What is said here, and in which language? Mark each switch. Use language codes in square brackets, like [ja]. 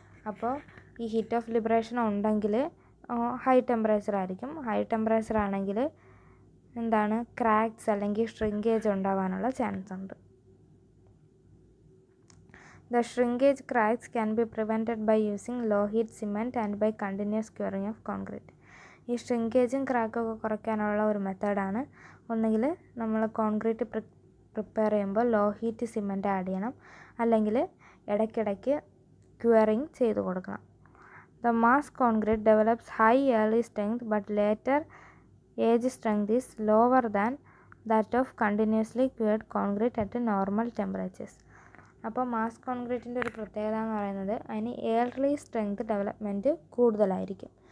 [ml] അപ്പോൾ ഈ heat of liberation ഉണ്ടെങ്കിൽ ഹൈ ടെമ്പറേച്ചർ ആയിരിക്കും. ഹൈ ടെമ്പറേച്ചർ ആണെങ്കിൽ എന്താണ് ക്രാക്സ് അല്ലെങ്കിൽ ഷ്രിങ്കേജ് ഉണ്ടാവാനുള്ള ചാൻസ് ഉണ്ട്. [en] The shrinkage cracks can be prevented by using low heat cement and by continuous curing of concrete. [ml] ഈ ഷ്രിങ്കേജും ക്രാക്കൊക്കെ കുറയ്ക്കാനുള്ള ഒരു മെത്തേഡാണ് ഒന്നുകിൽ നമ്മൾ കോൺക്രീറ്റ് പ്രിപ്പയർ ചെയ്യുമ്പോൾ ലോ ഹീറ്റ് സിമൻറ്റ് ആഡ് ചെയ്യണം, അല്ലെങ്കിൽ ഇടയ്ക്കിടയ്ക്ക് ക്യൂറിങ് ചെയ്ത് കൊടുക്കണം. [en] The mass concrete develops high early strength but later age strength is lower than that of continuously cured concrete at normal temperatures. [ml] അപ്പോൾ മാസ് കോൺക്രീറ്റിൻ്റെ ഒരു പ്രത്യേകത എന്ന് പറയുന്നത് അതിന് എയർലി സ്ട്രെങ്ത് ഡെവലപ്മെൻറ്റ് കൂടുതലായിരിക്കും.